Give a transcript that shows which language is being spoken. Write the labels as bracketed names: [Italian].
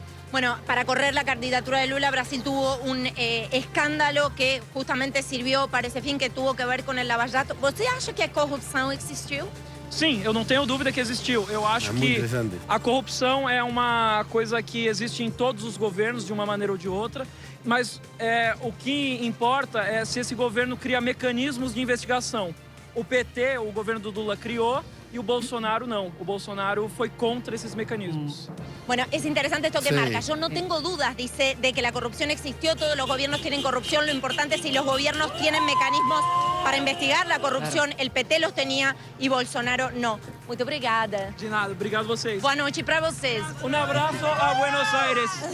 [Spanish] Bueno, para correr la candidatura de Lula, Brasil tuvo un escándalo que justamente sirvió para ese fin, que tuvo que ver con el Lava Jato. [Portuguese] ¿Você acha que a corrupção existiu? Sim, eu não tenho dúvida que existiu. Eu acho que a corrupção é uma coisa que existe em todos os governos, de uma maneira ou de outra, mas o que importa é se esse governo cria mecanismos de investigação. O PT, o governo do Lula, criou, [Spanish] y o Bolsonaro no. O Bolsonaro fue contra esos mecanismos. Bueno, es interesante esto que marca. Yo no tengo dudas, dice, de que la corrupción existió. Todos los gobiernos tienen corrupción. Lo importante es si los gobiernos tienen mecanismos para investigar la corrupción. El PT los tenía y Bolsonaro no. [Portuguese] Muito obrigada. De nada, obrigado vocês. Boa noite para vocês. Um abraço a Buenos Aires.